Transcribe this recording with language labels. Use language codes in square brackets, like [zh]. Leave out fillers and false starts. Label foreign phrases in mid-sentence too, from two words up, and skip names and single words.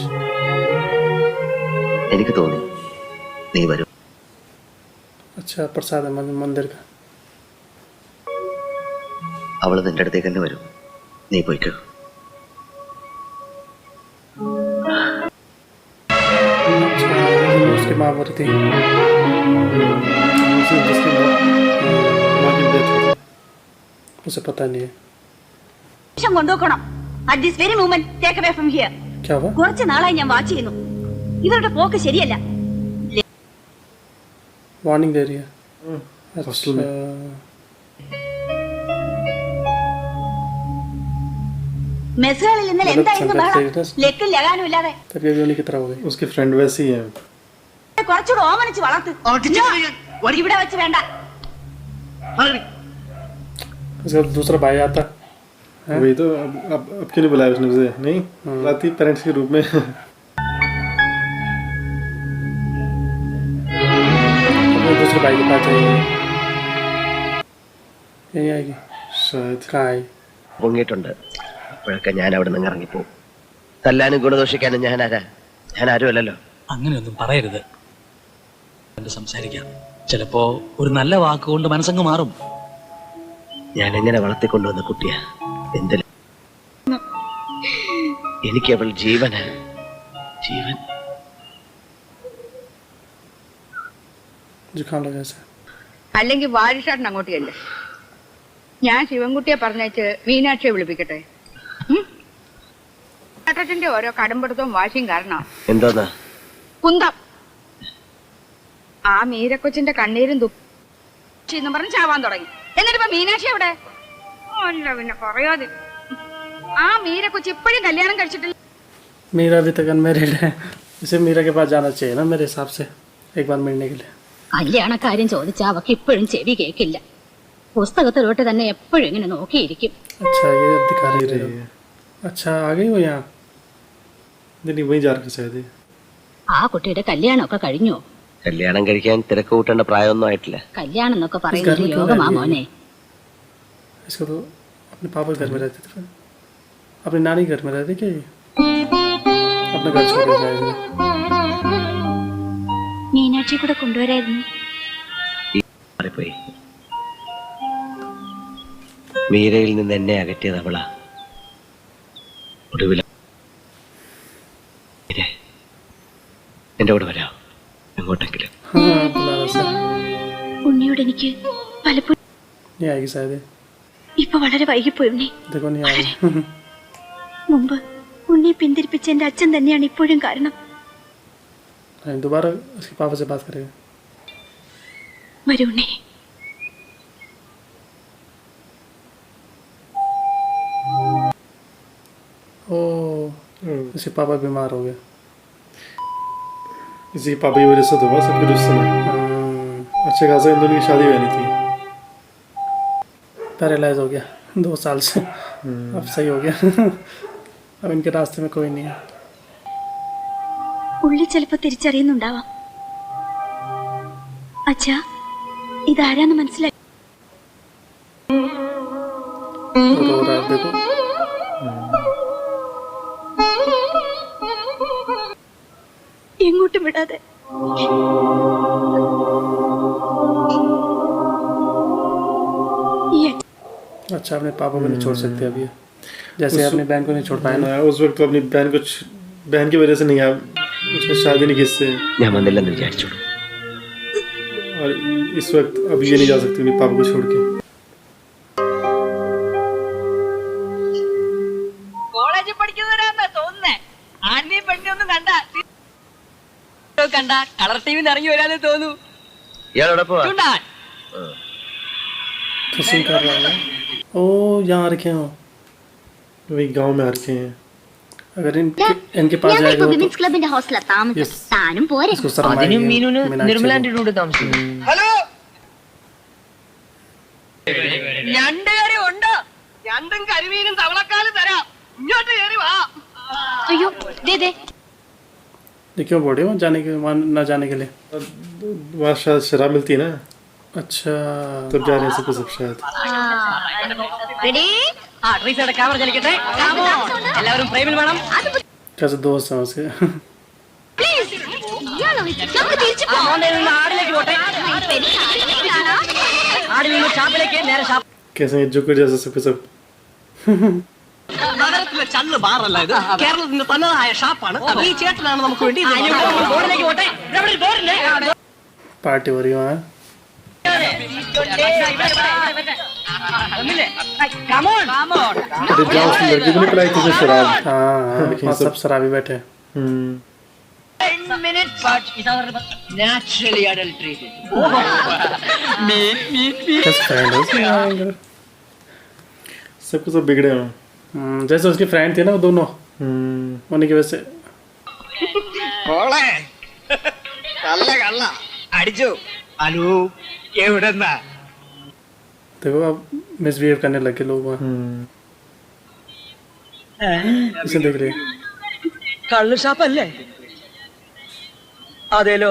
[ml] എനിക്ക് തോന്നി നീ വരും. [hi] अच्छा प्रसाद है मंदिर का। [ml] അവള് നിന്റെ അടുത്തേക്ക് തന്നെ വരും. നീ പോയിക്കോ. [hi] अच्छा उसकी माँ बोल रही थी। जिसकी माँ की डेथ हुई थी। उसे पता नहीं है [ml] കൊണ്ടുപോക്കണം. [en] at this very moment take away from here. [hi] क्या हुआ। [ml] കുറച്ച് നാളായി ഞാൻ വാച്ച് ചെയ്യുന്നു. ഇവരുടെ പോക്ക് ശരിയല്ല. [hi] वार्निंग दे रही है। हॉस्टल में। [ml] മെസ്സുകളിൽ ഇന്നലെ എന്തായിരുന്നു ബഹളം? ലെക്കും ലഗാനും ഇല്ലാതെ [hi] तब ये भी उन्हीं की तरह हो गई। उसकी फ्रेंड वैसी है। [ml] കുറച്ചുകൂടെ ഓമനിച്ച് വളർത്ത്. ഇവിടെ വെച്ച് വേണ്ട. [hi] उसका दूसरा भाई आता है। वही तो अब क्यों नहीं बुलाया उसने उसे? नहीं बुलाती पेरेंट्स के रूप में। अपने दूसरे भाई के पास जाएगी। यही आएगी। शायद कहाँ आई। [ml] പൊങ്ങിയിട്ടുണ്ട്. അപ്പോഴൊക്കെ ഞാൻ അവിടെ നിന്ന് ഇറങ്ങിപ്പോവും. തല്ലാനും ഗുണദോഷിക്കാനും ഞാൻ ആരും അല്ലല്ലോ. അങ്ങനെയൊന്നും പറയരുത്. കണ്ട് സംസാരിക്കാം. ചിലപ്പോ ഒരു നല്ല വാക്കുകൊണ്ട് മനസ്സങ്ങ് മാറും. ഞാൻ എങ്ങനെ വളർത്തിക്കൊണ്ടുവന്ന കുട്ടിയാ. എന്തിന് എനിക്ക് അവൾ ജീവന് ജീവൻ. [hi] जुकाम लगा ऐसा। [ml] അല്ലെങ്കിൽ വാരിഷാട്ടൻ അങ്ങോട്ട് ചെല്ല്. ഞാൻ ശിവൻകുട്ടിയെ പറഞ്ഞേച്ച് മീനാക്ഷിയെ വിളിപ്പിക്കട്ടെ. ചേട്ടന്റെ ഓരോ കടമ്പെടുത്തവും വാശിയും കാരണം എന്തോന്നാ? കുന്തം. ആ മീരക്കൊച്ചിന്റെ കണ്ണീരും തുപ്പിന്നും പറഞ്ഞ് ചാവാൻ തുടങ്ങി. എന്നിട്ട് ഇപ്പൊ മീനാക്ഷി എവിടെ? അല്ല പിന്നെ പറയാതെ. ആ മീരക്കൊച്ചി ഇപ്പോഴും കല്യാണം കഴിച്ചിട്ടില്ല. [hi] मीरा अभी तक अनमेरिड है। इसे मीरा के पास जाना चाहिए ना मेरे हिसाब से एक बार मिलने के लिए। [ml] കല്യാണക്കാര്യം ചോദിച്ചാൽ അവക്ക് ഇപ്പോഴും ചെവി കേൾക്കില്ല. പുസ്തകത്തിലോട്ട് തന്നെ എപ്പോഴും ഇങ്ങനെ നോക്കിയിരിക്കും. [hi] अच्छा ये दिखा रही है। अच्छा आ गई हो यहाँ। नहीं वहीं जा रखा शायद ये। [ml] ആ കുട്ടിയുടെ കല്യാണമൊക്കെ കഴിഞ്ഞോ? കല്യാണം കഴിക്കാൻ തിരക്ക് കൂട്ടേണ്ട പ്രായമൊന്നും ആയിട്ടില്ല. കല്യാണം എന്നൊക്കെ പറയുന്നത് യോഗമാ മോനെ. [hi] इसको तो अपने पापा के घर में रहते थे, फिर अपने नानी के घर में रहते क्या ये? अपना घर छोड़ के जाएंगे। [ml] മീനാക്ഷി കൂടെ കൊണ്ടുവരായിരുന്നു. മാറിപ്പോയി. മീരയിൽ നിന്ന് എന്നെ അകറ്റിയത് അവളാ. ഒടുവില എന്റെ കൂടെ വരാം എങ്ങോട്ടെങ്കിലും. [hi] हाँ बुला रहा सर, [ml] ഉണ്ണിയോട് എനിക്ക് പലപ്പോഴും [hi] नहीं आएगी शायद ये। [ml] ഇപ്പൊ വളരെ വൈകിപ്പോയി ഉണ്ണി. [hi] देखो नहीं आ रही। [ml] മുമ്പ് ഉണ്ണിയെ പിന്തിരിപ്പിച്ച എന്റെ അച്ഛൻ തന്നെയാണ് ഇപ്പോഴും കാരണം. [hi] दोबारा उसके पापा से बात करेगा। [ml] വരൂ ഉണ്ണി. [hi] ओ उसके पापा बीमार हो गए। इसी पापा की वजह से तो हुआ सब कुछ उस समय। अच्छे खासा इन दोनों की शादी हुई थी। पैरालाइज हो गया 2 साल से, अब सही हो गया। अब इनके रास्ते में कोई नहीं है। [ml] ഉള്ളി ചിലപ്പോ തിരിച്ചറിയുന്നുണ്ടാവാം. അച്ഛാ ഇതാരാന്ന് മനസ്സിലായി? [hi] रो रहा है देखो। [ml] എങ്ങോട്ടും വിടാതെ ഈ അച്ഛൻ [hi] अच्छा अपने पापा को नहीं छोड़ सकते अभी, जैसे अपने बहन को नहीं छोड़ पाए ना। उस वक्त तो अपनी बहन की वजह से नहीं आया, उसने शादी नहीं की इससे। [ml] ഞാൻ വന്നില്ലെന്ന് വിചാരിച്ചോളൂ. [hi] और इस वक्त अब ये नहीं जा सकती अपने पापा को छोड़ के। [ml] കോളേജിൽ പഠിക്കുന്നവരാന്നാ തോന്നുന്നേ. ആണിനെയും പെണ്ണിയൊന്നും കണ്ട കളർ ടിവിന്ന് ഇറങ്ങി വരാനേ തോന്നൂ. ഇയാളോടെ പോവാ? ചൂണ്ടാൻ. [hi] किसिंग कर रहा है। ओ यहाँ रखे हो, वही गांव में आ रखे हैं। अगर इनके पास जाएगा तो [ml] വിമൻസ് ക്ലബിന്റെ ഹോസ്റ്റലാ താമസം. താനും പോരെ. [hi] इसको शर्म [ml] നിർമ്മലാന്റെ കൂടെ താമസിക്കുന്നു. ഹലോ, ഞണ്ട് കറി ഉണ്ടോ? ഞണ്ടും കരിമീനും തവളക്കാലും തരാം. ഇങ്ങോട്ട് കയറി വാ. അയ്യോ ദേ ദേ [hi] क्यों बोल रहे हो जाने के, वहाँ ना जाने के लिए? वहाँ शायद शराब मिलती है ना, अच्छा तब जा रहे हैं सब शायद। [ml] റെഡി. ആ ട്രീസയുടെ ക്യാമറ ചലിക്കട്ടെ. എല്ലാവരും ഫ്രെയിമിൽ വേണം. [hi] कैसे दोस्त हैं उसके? [ml] പ്ലീസ് ഇയാളോ നമുക്ക് തിരിച്ചു പോകാം. മോന്റെ നിന്ന് ആടിലേക്ക് പോട്ടെ. ആടിൽ നിന്ന് ഷാപ്പിലേക്ക് നേരെ ഷാപ്പ്. [hi] कैसे हैं जोकर जैसा सब सब। [ml] നഗരത്തിലെ ചല്ല് ബാറല്ല ഇത്, കേരളത്തിന്റെ തനതായ ഷാപ്പാണ്. ഈ ചേട്ടനാണ് നമുക്ക് വേണ്ടി ഇത് ബോർഡിലേക്ക് പോട്ടെ. ഇവിടെ ബോർഡില്ലേ? [hi] पार्टी हो रही है वहाँ। [ml] ഒന്നില്ലേ? [en] Come on. [hi] अरे जाओ उस लड़की को नहीं पिलाई थी शराब। हाँ वहाँ सब शराबी बैठे हैं। [en] 10 minutes but naturally adulterated. [hi] कैसे फ्रेंड है उसके? सब कुछ सब बिगड़े हैं। जैसे उसकी फ्रेंड थी ना वो दोनों, उन्हीं की वजह से। [ml] മോളെ കള്ള കള്ള അടിച്ചു. ഹലോ എവിടെന്നാ? [hi] देखो अब मिसबिहेव करने लगे लोग वहाँ। इसे देख रहे हैं। [ml] കള്ള് ഷാപ്പല്ലേ? അതേലോ.